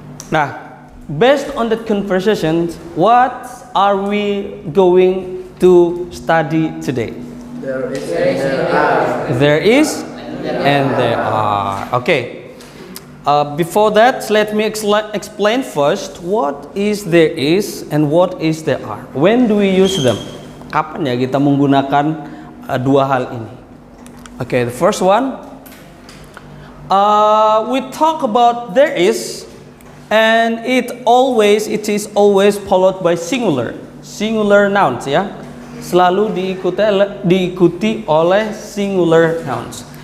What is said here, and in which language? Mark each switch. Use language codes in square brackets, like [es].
[en] Now, based on that conversation, what are we going to study today? There is. There is and there are. Okay. Before that, let me explain first what is there is and what is there are. When do we use them? [id] Kapan ya kita menggunakan dua hal ini? [en] Okay, the first one, we talk about there is, and it is always followed by singular nouns ya. [id] Selalu diikuti oleh singular nouns.